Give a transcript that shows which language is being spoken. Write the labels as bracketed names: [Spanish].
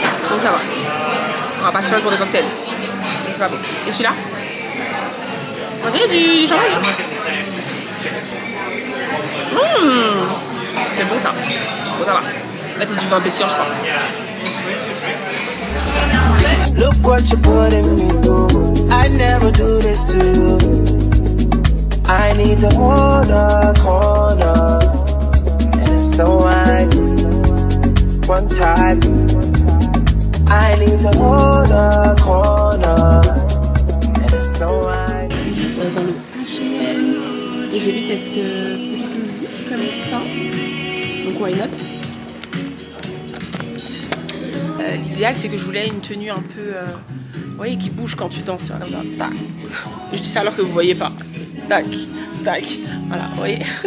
[French] Donc ça va. On va pas se faire pour des cocktails. Mais c'est pas bon. Et celui-là, on dirait du champagne. C'est bon ça. Bon, ça va. Là, c'est du vin pétillant, je crois. [English] Look what you're putting me through. I never do this to you. I need to hold a corner, and it's no right. One time. I need to hold a corner, and it's no right. [French] Dans le H&M et j'ai vu cette petite jupe comme ça. Donc [English] why not? [French] L'idéal c'est que je voulais une tenue un peu vous voyez qui bouge quand tu danses, comme ça. Tac. Je dis ça alors que vous voyez pas. Tac, tac, voilà, vous voyez.